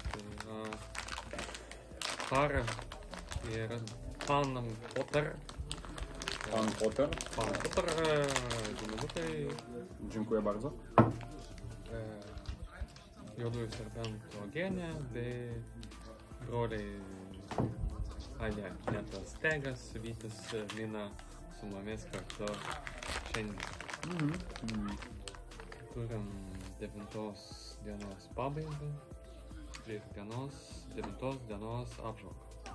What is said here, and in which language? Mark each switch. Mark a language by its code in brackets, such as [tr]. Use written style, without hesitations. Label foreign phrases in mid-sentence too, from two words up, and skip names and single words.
[pl] Para ir Pan Potter. Pan Potter. Pan Potter, Dzień Dziękuję bardzo. [lt] Juodųjų serbentų Eugenija bei broliai Netas Tegas, Vytis, Mina su mumis kartu šiandien. Turim 9 dienos pabaigą ir 9 dienos apžvalgą.